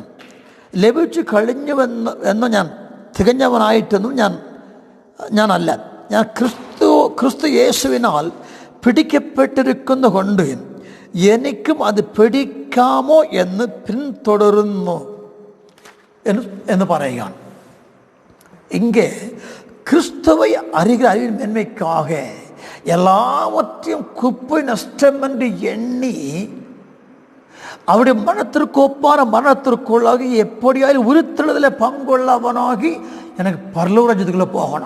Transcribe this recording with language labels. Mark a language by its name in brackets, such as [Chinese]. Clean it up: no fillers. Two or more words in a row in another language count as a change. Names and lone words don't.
[Malayalam] ലഭിച്ചു കഴിഞ്ഞുവെന്ന് ഞാൻ തികഞ്ഞവനായിട്ടൊന്നും ഞാനല്ല. ഞാൻ ക്രിസ്തു യേശുവിനാൽ പിടിക്കപ്പെട്ടിരിക്കുന്ന കൊണ്ട് എനിക്കും അത് പിടിക്കാമോ എന്ന് പിന്തുടരുന്നു എന്ന് പറയുകയാണ്. [Tamil] இங்கே கிறிஸ்துவை அறிகிற அறிவின் மேன்மைக்காக எல்லாவற்றையும் குப்பை நஷ்டம் என்று எண்ணி அவருடைய மரணத்திற்கு ஒப்பான மரணத்திற்குள்ளாகி எப்படியாவது உயிர்த்தெழுதலில் பங்குள்ளவனாகி எனக்கு பரலோக ராஜ்யத்துக்குள்ளே போகணும்.